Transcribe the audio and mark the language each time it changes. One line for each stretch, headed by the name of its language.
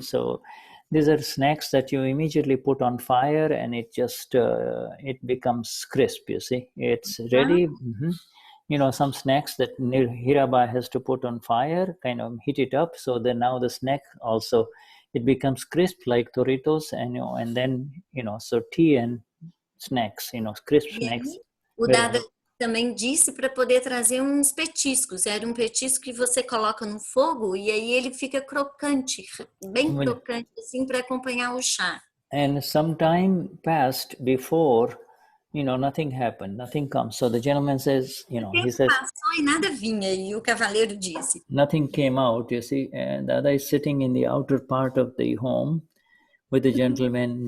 English: So these are snacks that you immediately put on fire and it just it becomes crisp, you see. It's ready. Some snacks that Hiraba has to put on fire, kind of heat it up, so then now the snack also it becomes crisp like Doritos, and then so tea and snacks, crisp snacks.
Portuguese: O Dada também disse para poder trazer uns petiscos. Era petisco que você coloca no fogo e aí ele fica crocante, bem crocante, assim, para acompanhar o chá.
English: And some time passed before, nothing happened, nothing comes. So the gentleman says, he says,
Portuguese: passou e nada vinha. E o cavaleiro disse,
English: nothing came out, you see. And Dada is sitting in the outer part of the home with the gentleman.